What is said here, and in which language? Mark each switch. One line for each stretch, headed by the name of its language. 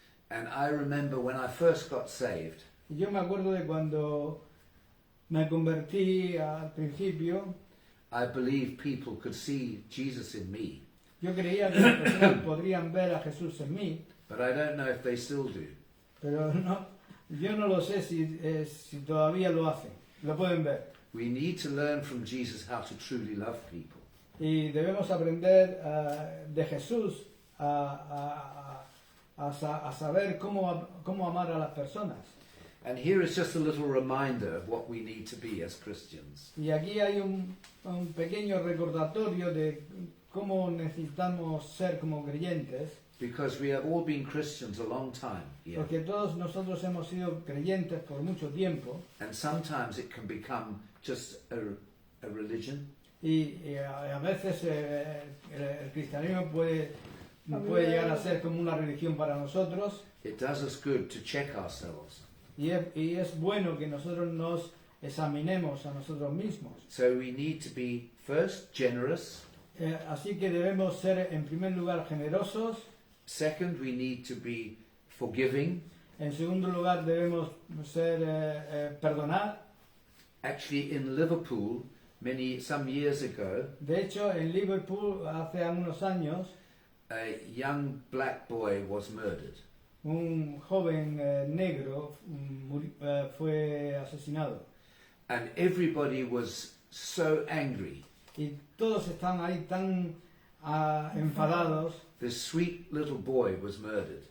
English: And I remember when I first got saved,
Spanish: Y yo me acuerdo de cuando me convertí al principio,
English: I believed people could see Jesus in me,
Spanish: yo creía que las personas podrían ver a Jesús en mí,
English: but I don't know if they still do.
Spanish: pero yo no lo sé si todavía lo hacen, lo pueden ver.
English: We need to learn from Jesus how to truly love people.
Spanish: Y debemos aprender de Jesús a saber cómo amar a las personas.
English: And here is just a little reminder of what we need to be as Christians.
Spanish: Y aquí hay un pequeño recordatorio de cómo necesitamos ser como creyentes,
English: Because we have all been Christians a long time here.
Spanish: porque todos nosotros hemos sido creyentes por mucho tiempo,
English: And sometimes it can become just a religion.
Spanish: y a veces el cristianismo puede llegar a ser como una religión para nosotros,
English: It does us good to check ourselves.
Spanish: y es bueno que nosotros nos examinemos a nosotros mismos.
English: So we need to be first generous.
Spanish: Así que debemos ser en primer lugar generosos,
English: Second, we need to be forgiving.
Spanish: en segundo lugar debemos ser perdonar.
English: Actually, in Liverpool, some years ago,
Spanish: De hecho, en Liverpool hace unos años
English: a young black boy was murdered.
Spanish: un joven negro fue asesinado.
English: And everybody was so angry.
Spanish: Y todos están ahí tan enfadados
English: This sweet little boy was murdered.